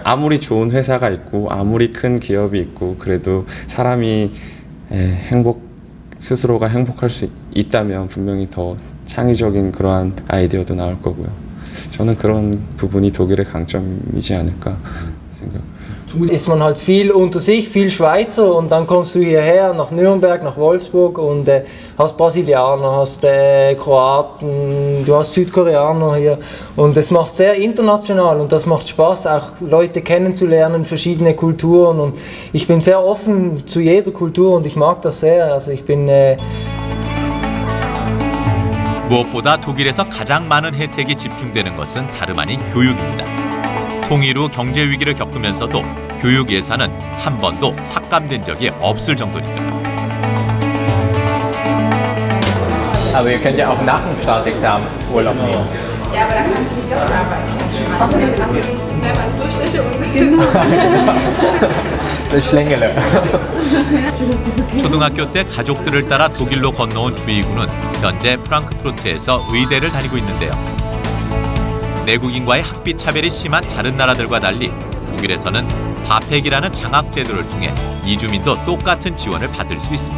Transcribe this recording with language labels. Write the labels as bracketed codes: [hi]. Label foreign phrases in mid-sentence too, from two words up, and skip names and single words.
[ko] 아무리 좋은 회사가 있고 아무리 큰 기업이 있고 그래도 사람이 스스로가 행복할 수 있다면 분명히 더 창의적인 그러한 아이디어도 나올 거고요. 저는 그런 부분이 독일의 강점이지 않을까 생각합니다. [de] Ist man halt viel unter sich, viel Schweizer und dann kommst du hierher nach Nürnberg, nach Wolfsburg und hast Brasilianer, hast Kroaten, du hast Südkoreaner hier und es macht sehr international und das macht Spaß, auch Leute kennenzulernen, verschiedene Kulturen und ich bin sehr offen zu jeder Kultur und ich mag das sehr, also ich bin [ko] 무엇보다 독일에서 가장 많은 혜택이 집중되는 것은 다름 아닌 교육입니다. 통일 후 경제 위기를 겪으면서도 교육 예산은 한 번도 삭감된 적이 없을 정도니까요. [de] Aber ihr könnt ja auch nach dem Staatsexamen Urlaub nehmen. Ja, aber da kannst du nicht doch arbeiten. Außerdem hast du mehrmals Durchschnitte und Das Schlängele. [ko] 초등학교 때 가족들을 따라 독일로 건너온 주희군은 현재 프랑크푸르트에서 의대를 다니고 있는데요. 내국인과의 학비 차별이 심한 다른 나라들과 달리 독일에서는 바펙이라는 장학 제도를 통해 이주민도 똑같은 지원을 받을 수 있습니다.